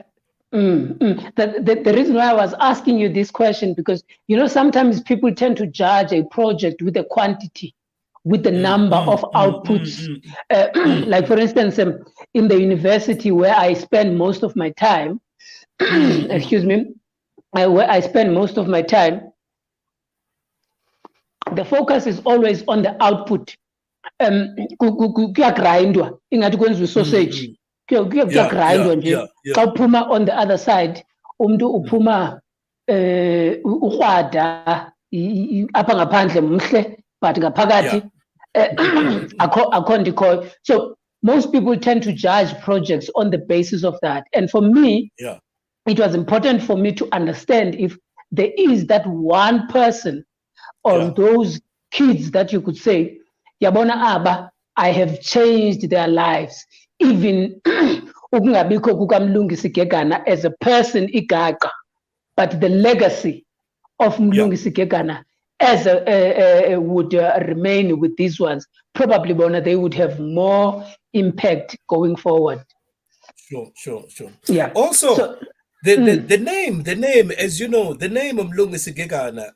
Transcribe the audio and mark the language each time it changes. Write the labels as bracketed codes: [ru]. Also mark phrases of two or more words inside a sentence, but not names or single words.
[en] The reason why I was asking you this question, because, you know, sometimes people tend to judge a project with the quantity, with the number of outputs. Like, for instance, in the university where I spend most of my time, excuse me, where I spend most of my time, the focus is always on the output. [xh] Kuyagrindwa ingathi kwenziwa sausage, kuyagrindwa nje. Xa uphuma [en] on the other side, [xh] umuntu uphuma ukrwada apha ngaphandle mhle, but ngaphakathi akho ndikhoyo. [en] So most people tend to judge projects on the basis of that. And for me, it was important for me to understand if there is that one person or those kids that you could say, [xh] Yabona Aba, [en] I have changed their lives. Even [xh] ukungabikho kukaMlungisi [en] Gegana as a person igaga, but the legacy of Mlungisi Gegana as would remain with these ones. Probably bona they would have more impact going forward. Sure. Yeah. Also, the name, as you know, the name of Mlungisi Gegana.